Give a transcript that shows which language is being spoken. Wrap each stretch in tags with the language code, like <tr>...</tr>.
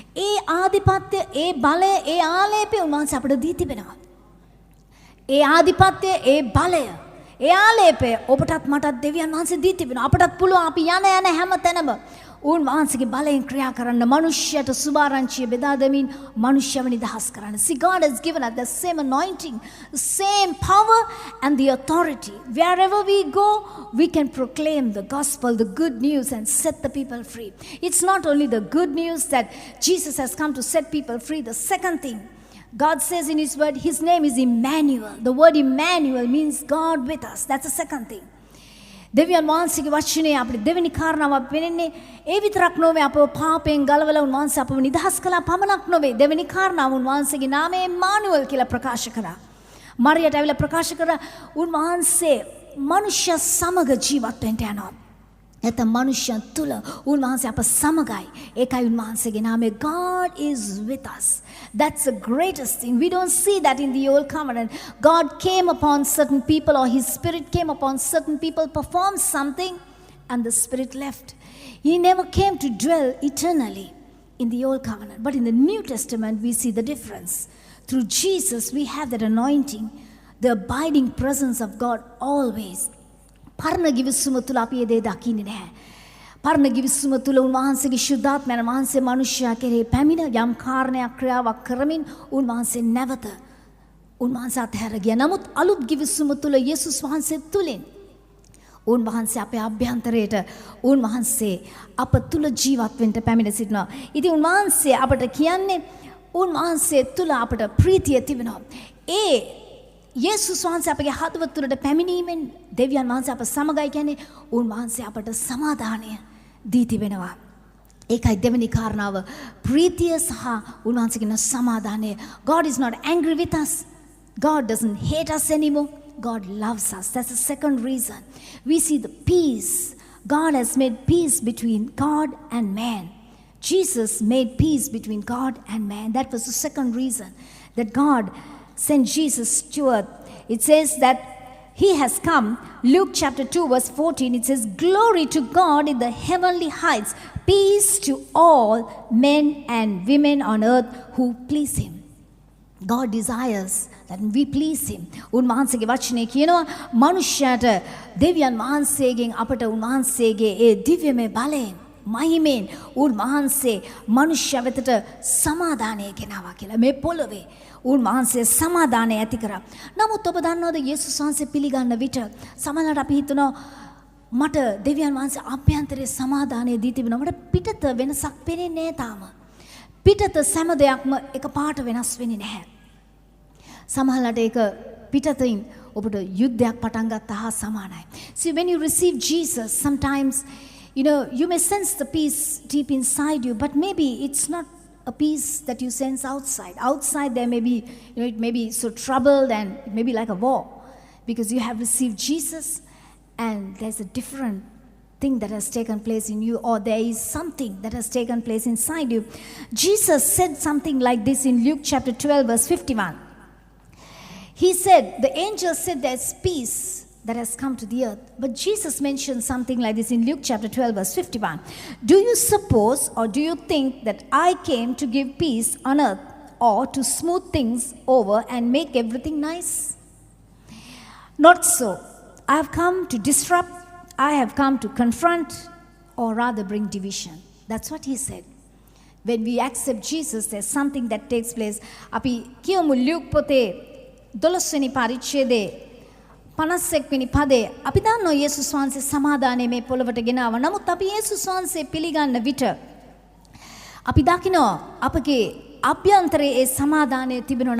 <si>ඒ ආධිපත්‍ය, ඒ බලය, ඒ ආලේපය උන්වහන්සේ අපට දී තිබෙනවා. ඒ ආධිපත්‍ය, ඒ බලය, ඒ ආලේපය ඔබටත් මටත් දෙවියන් වහන්සේ දී තිබෙනවා. අපටත් පුළුවන් අපි යන හැම තැනම උන්වහන්සේගේ බලයෙන් ක්‍රියා කරන්න, මනුෂ්‍යයට සුභාරංචිය බෙදා දෙමින් මනුෂ්‍යව නිදහස් කරන්න.</si> <en>See, God has given us the same anointing, the same power and the authority. Wherever we go, we can proclaim the gospel, the good news and set the people free. It's not only the good news that Jesus has come to set people free. The second thing, God says in his word, his name is Emmanuel. The word Emmanuel means God with us. That's the second thing.</en> <si>දෙවියන් වහන්සේගේ වචනේ අපිට දෙවෙනි කාරණාව වෙන්නේ ඒ විතරක් නොවේ අපව පාපයෙන් ගලවලා උන්වහන්සේ අපව නිදහස් කළා පමණක් නොවේ දෙවෙනි කාරණාව උන්වහන්සේගේ නාමය එම්මානුවෙල් කියලා ප්‍රකාශ කරා. මරියට ඇවිල්ලා ප්‍රකාශ කරා උන්වහන්සේ මනුෂ්‍ය සමග ජීවත් වෙන්න යනවා. නැත්නම් මනුෂ්‍යයන් තුල උන්වහන්සේ අප සමගයි. ඒකයි උන්වහන්සේගේ නාමය.</si> <en>God is with us. That's the greatest thing. We don't see that in the old covenant. God came upon certain people or his spirit came upon certain people, performed something and the spirit left. He never came to dwell eternally in the old covenant. But in the New Testament we see the difference. Through Jesus we have that anointing, the abiding presence of God always.</en> <si>පරණ ගිවිසුම තුල අපි ඒ දේ දකින්නේ නැහැ. පරණ ගිවිසුම තුල උන්වහන්සේගේ ශුද්ධාත්මයන් වහන්සේ මිනිසයා කෙරෙහි පැමිණ යම් කාරණයක් ක්‍රියාවක් කරමින් උන්වහන්සේ නැවත උන්වහන්සේ අතහැර ගියා. නමුත් අලුත් ගිවිසුම තුල යේසුස් වහන්සේ තුලින් උන්වහන්සේ අපේ අභ්‍යන්තරයට උන්වහන්සේ අප තුල ජීවත් වෙන්න පැමිණ සිටිනවා. ඉතින් උන්වහන්සේ අපට කියන්නේ උන්වහන්සේ තුල අපට ප්‍රීතිය තිබෙනවා. ඒ යේසුස් වහන්සේ අපගේ හදවත තුළට පැමිණීමෙන් දෙවියන් වහන්සේ අප සමගයි කියන්නේ උන්වහන්සේ අපට සමාදානය දී තිබෙනවා. ඒකයි දෙවෙනි කාරණාව ප්‍රීතිය සහ උන්වහන්සේගේ සමාදානය.</si> <en>God is not angry with us. God doesn't hate us anymore. God loves us. That's the second reason. We see the peace. God has made peace between God and man. Jesus made peace between God and man. That was the second reason that God sent Jesus to earth. It says that he has come. Luke chapter 2 verse 14, it says, "Glory to God in the heavenly heights, peace to all men and women on earth who please him." God desires that we please him.</en> <si>උන්වහන්සේගේ වචනේ කියනවා මනුෂ්‍යයාට දෙවියන් වහන්සේගෙන් අපට උන්වහන්සේගේ ඒ දිව්‍යමය බලයෙන් මහිමෙන් උන්වහන්සේ මනුෂ්‍ය වෙතට සමාදානය ගෙනාවා කියලා. මේ පොළොවේ උන්වහන්සේ සමාදානය ඇති කරා. නමුත් ඔබ දන්නවද යේසුස් වහන්සේ පිළිගන්න විට සමහරවිට අපි හිතනවා මට දෙවියන් වහන්සේ අභ්‍යන්තරයේ සමාදානය දී තිබෙනවා. මට පිටත වෙනසක් පේන්නේ නැහැ තාම. පිටත සෑම දෙයක්ම එකපාරට වෙනස් වෙන්නේ නැහැ. සමහරවිට ඒක පිටතින් ඔබට යුද්ධයක් පටන් ගත්තා හා සමානයි.</si> <en>See, when you receive Jesus, sometimes you may sense the peace deep inside you, but maybe it's not a peace that you sense outside. Outside there may be, it may be so troubled and it may be like a war because you have received Jesus and there's a different thing that has taken place in you, or there is something that has taken place inside you. Jesus said something like this in Luke chapter 12 verse 51. He said, the angel said there's peace that has come to the earth. But Jesus mentioned something like this in Luke chapter 12 verse 51. Do you suppose or do you think that I came to give peace on earth or to smooth things over and make everything nice? Not so. I have come to disrupt, I have come to confront, or rather bring division. That's what he said. When we accept Jesus, there's something that takes place.</en> <si>අපි කියමු Luke පොතේ 12 වෙනි පරිච්ඡේදයේ 51 වෙනි පදේ අපි දන්නවා යේසුස් වහන්සේ සමාදානය මේ පොළවට ගෙනාවා. නමුත් අපි යේසුස් වහන්සේ පිළිගන්න විට අපි දකිනවා අපගේ අභ්‍යන්තරයේ ඒ සමාදානය තිබෙනවා.</si>